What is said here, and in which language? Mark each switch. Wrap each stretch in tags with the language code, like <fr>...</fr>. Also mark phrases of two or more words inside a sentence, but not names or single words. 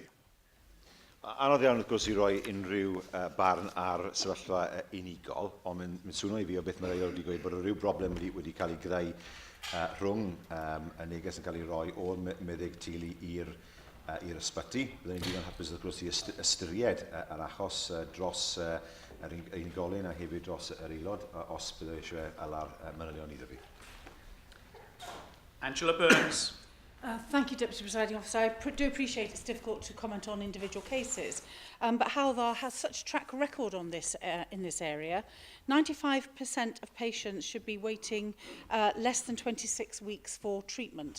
<cy>Anodd iawn wrth gwrs i roi unrhyw barn ar sefyllfa unigol, ond mae'n swnio i fi o beth mae'r aelod wedi gweud bod rhyw broblem wedi cael ei greu rhwng y neges yn cael ei roi o'r meddyg teulu i'r ysbyty. Byddwn ni'n digon hapus wrth gwrs i ystyried yr achos dros yr unigolyn a hefyd dros yr aelod os byddai eisiau ala'r manylion iddo fi. Angela Burns.</cy> <en>Thank you, Deputy Presiding Officer. I do appreciate it's difficult to comment on individual cases, but Hywel has such a track record on this in this area. 95% of patients should be waiting less than 26 weeks for treatment.</en>